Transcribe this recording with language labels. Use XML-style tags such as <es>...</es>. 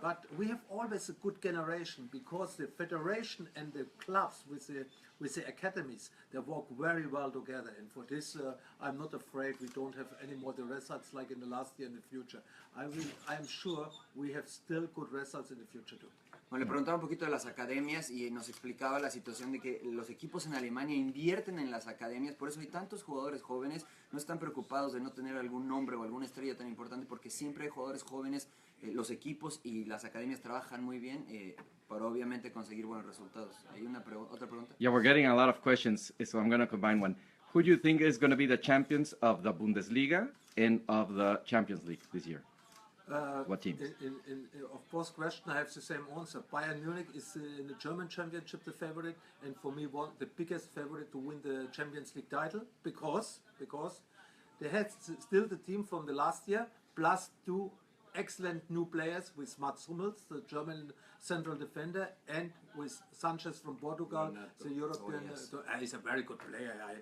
<en>But we have always a good generation because the federation and the clubs with the academies, they work very well together. And for this, I'm not afraid we don't have any more the results like in the last year in the future. I'm sure we have still good results in the future too.</en> <es>Bueno, le preguntaba un poquito de las academias y nos explicaba la situación de que los equipos en Alemania invierten en las academias, por eso hay tantos jugadores jóvenes, no están preocupados de no tener algún nombre o alguna estrella tan importante, porque siempre hay jugadores jóvenes, los equipos y las academias trabajan muy bien para obviamente conseguir buenos resultados. ¿Hay otra pregunta?</es> <en>Yeah, we're getting a lot of questions, so I'm going to combine one. Who do you think is going to be the champions of the Bundesliga and of the Champions League this year? What teams? Of course, question I have the same answer. Bayern Munich is in the German Championship the favorite, and for me the biggest favorite to win the Champions League title because they had still the team from the last year plus 2 excellent new players with Mats Hummels, the German central defender, and with Sanchez from Portugal, the European. He's a very good player.</en>